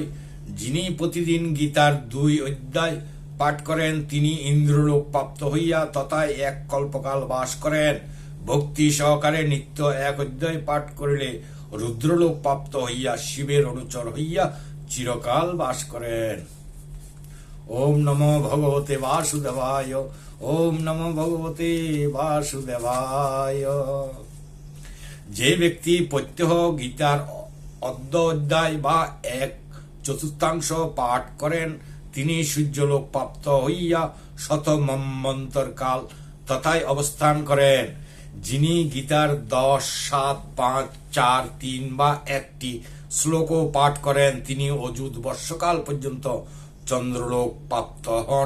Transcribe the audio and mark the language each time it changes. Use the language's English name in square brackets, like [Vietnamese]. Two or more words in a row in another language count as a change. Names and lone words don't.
[Bangla] যিনি প্রতিদিন গীতার 2 অধ্যায় পাঠ করেন, তিনি ইন্দ্রলোক প্রাপ্ত হইয়া তথায় 1 কল্পকাল বাস করেন। ভক্তি সহকারে নিত্য 1 অধ্যায় পাঠ করিলে রুদ্রলোক প্রাপ্ত হইয়া শিবের অনুচর হইয়া চিরকাল বাস করেন। [Sanskrit] ওম নমো ভগবতে বাসুদেবায়। ওম নমো ভগবতে বাসুদেবায়। [Bangla] যে ব্যক্তি প্রত্যহ গীতার অর্ধ অধ্যায় বা 1/4 পাঠ করেন, তিনি সূর্যলোক প্রাপ্ত হইয়া শত মন্বন্তর কাল তথায় অবস্থান করেন। যিনি গীতার 10, 7, 5, 4, 3 বা 1টি শ্লোকও পাঠ করেন, তিনি অযুত বর্ষকাল পর্যন্ত চন্দ্রলোক প্রাপ্ত হন।